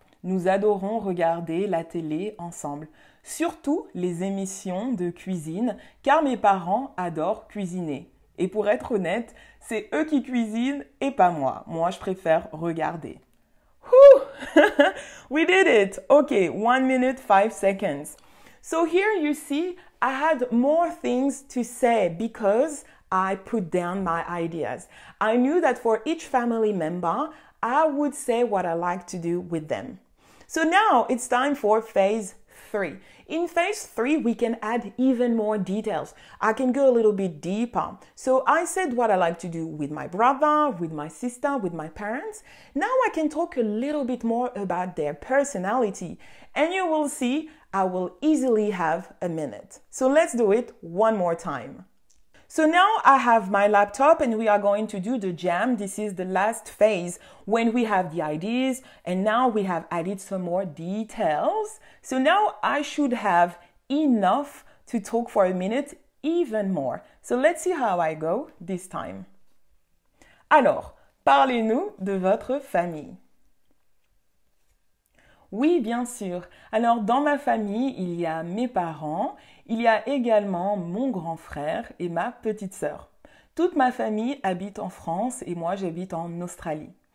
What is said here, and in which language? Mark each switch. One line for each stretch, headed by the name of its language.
French: Nous adorons regarder la télé ensemble, surtout les émissions de cuisine, car mes parents adorent cuisiner. Et pour être honnête, c'est eux qui cuisinent et pas moi. Moi, je préfère regarder.
English: Whew! We did it! Okay, 1 minute, 5 seconds. So here you see, I had more things to say because I put down my ideas. I knew that for each family member, I would say what I like to do with them. So now it's time for phase 3. In phase 3, we can add even more details. I can go a little bit deeper. So I said what I like to do with my brother, with my sister, with my parents. Now I can talk a little bit more about their personality. And you will see I will easily have a minute. So let's do it one more time. So now I have my laptop and we are going to do the jam. This is the last phase when we have the ideas and now we have added some more details. So now I should have enough to talk for a minute, even more. So let's see how I go this time.
French: Alors, parlez-nous de votre famille. Oui, bien sûr. Alors, dans ma famille, il y a mes parents, il y a également mon grand frère et ma petite sœur. Toute ma famille habite en France et moi, j'habite en Australie.